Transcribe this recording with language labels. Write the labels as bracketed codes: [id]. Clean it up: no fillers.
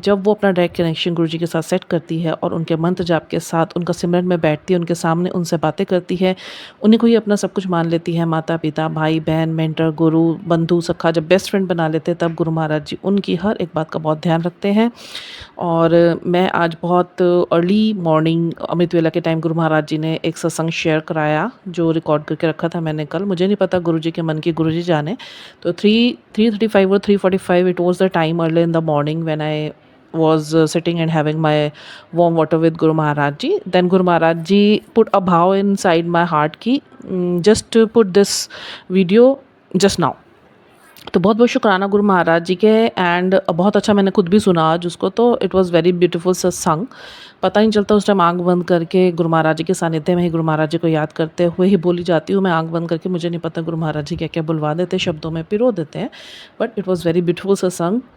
[hi] जब वो अपना डायरेक्ट कनेक्शन गुरु जी के साथ सेट करती है और उनके मंत्र जाप के साथ उनका सिमरन में बैठती है, उनके सामने उनसे बातें करती है, उन्हीं को ही अपना सब कुछ मान लेती है, माता पिता भाई बहन मेंटर गुरु बंधु सखा, जब बेस्ट फ्रेंड बना लेते हैं, तब गुरु महाराज जी उनकी हर एक बात का बहुत ध्यान रखते हैं। और मैं आज बहुत अर्ली मॉर्निंग अमृत वेला के टाइम गुरु महाराज जी ने एक सत्संग शेयर कराया, जो रिकॉर्ड करके रखा था मैंने कल। मुझे नहीं पता, गुरु जी के मन की गुरु जी जाने। [en] तो 3:35 or 3:45 it was the time early in the morning when I was sitting and having my warm water with Guru Maharaj Ji. Then Guru Maharaj Ji put a bhav inside my heart ki just put this video just now. [hi] तो बहुत बहुत शुक्राना गुरु महाराज जी के। And बहुत अच्छा मैंने खुद भी सुना आज उसको, तो [en] it was very beautiful [hi] सत्संग। पता नहीं चलता उस टाइम आँख बंद करके गुरु महाराज जी के सानिध्य में ही गुरु महाराज जी को याद करते हुए ही बोली जाती हूँ मैं आँख बंद करके। मुझे नहीं पता गुरु महाराज जी क्या क्या बुलवा देते, शब्दों में पिरो देते हैं, [en] but it was very beautiful [hi] सत्संग।